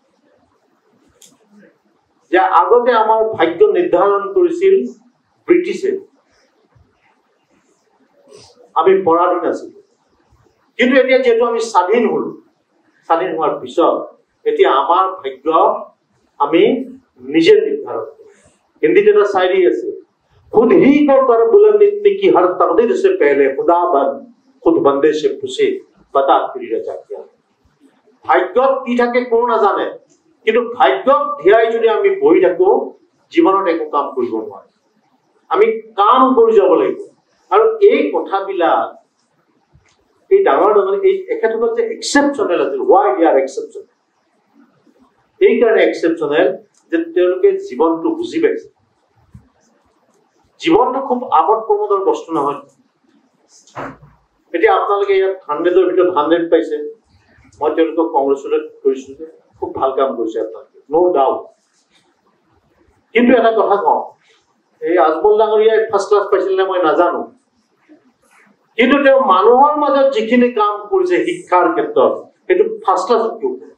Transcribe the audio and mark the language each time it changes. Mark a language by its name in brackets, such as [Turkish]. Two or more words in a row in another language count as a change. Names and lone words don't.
[Assamese] যে আগতে আমাৰ ভাগ্য নিৰ্ধাৰণ কৰিছিল ব্ৰিটিছে আমি পৰাধীন আছিলো কিন্তু এতিয়া যেহেতু আমি স্বাধীন হলো স্বাধীন হোৱাৰ পিছত এতিয়া আমাৰ ভাগ্য আমি নিজে নিৰ্ধাৰণ কৰো হিন্দীত এটা শায়ৰী আছে [Hindi] खुद ही को कर बुलंद इतनी की हर तकदीर से पहले खुदा बन खुद बंदे से पूछे बता फिर रचा क्या [Assamese] ভাগ্যত কি থাকে কোনো নাজানে কিন্তু ভাগ্যক ধিয়াই যদি আমি বহি থাকো জীৱনত একো কাম কৰিব নোৱাৰো আমি কাম কৰি যাব লাগিব আৰু এই কথাবিলাক এই ডাঙৰ ডাঙৰ এই একেটা যে এক্সেপচনেল আছে [English] why they are exceptional [Assamese] এই কাৰণে এক্সেপচনেল যে তেওঁলোকে জীৱনটো বুজি পাইছে জীৱনটো খুব আমোদ প্ৰমোদৰ বস্তু নহয় এতিয়া আপোনালোকে ইয়াত 100ৰ ভিতৰত 100 পাইছে মই তেওঁলোকক কংগ্ৰেচুলেট কৰিছো যে খুব ভাল কাম কৰিছে আপোনালোকে [English] no doubt [Assamese] কিন্তু এটা কথা কওঁ এই আজমল ডাঙৰীয়াই [English] first class [Assamese] পাইছিল নে মই নাজানো কিন্তু তেওঁ মানুহৰ মাজত যিখিনি কাম কৰিছে শিক্ষাৰ ক্ষেত্ৰত সেইটো [English] first class [Assamese] কিয়